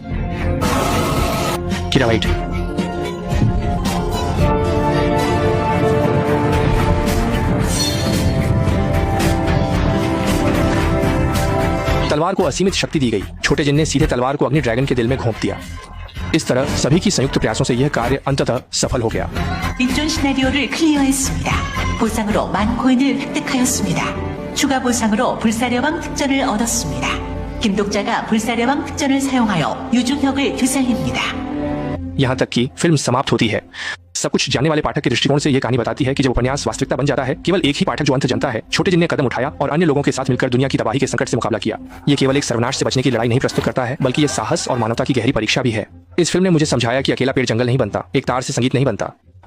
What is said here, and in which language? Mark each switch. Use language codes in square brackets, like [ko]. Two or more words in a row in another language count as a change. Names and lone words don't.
[hi] किरावाइट तलवार को असीमित शक्ति दी गई। छोटे जिन ने सीधे तलवार को अग्नि ड्रैगन के दिल में घोंप दिया। इस तरह सभी की संयुक्त प्रयासों से यह कार्य अंततः सफल हो गया। [ko] 닉존 시나리오를 클리어했습니다. 보상으로 10,000코인을 획득하였습니다. 추가 보상으로 불사려방 특전을 얻었습니다. 김독자가 불사려방 특전을 사용하여 유중혁을 되살립니다. [hi] यहाँ तक कि फिल्म समाप्त होती है। सब कुछ जानने वाले पाठक के दृष्टिकोण से यह कहानी बताती है कि जब उपन्यास वास्तविकता बन जाता है, केवल एक ही पाठक जो अंत जनता है। छोटे जिन ने कदम उठाया और अन्य लोगों के साथ मिलकर दुनिया की तबाही के संकट से मुकाबला किया। ये केवल एक सर्वनाश से बचने की लड़ाई नहीं प्रस्तुत करता है, बल्कि ये साहस और मानवता की गहरी परीक्षा भी है। इस फिल्म ने मुझे समझाया कि अकेला पेड़ जंगल नहीं बनता, एक तार से संगीत नहीं बनता।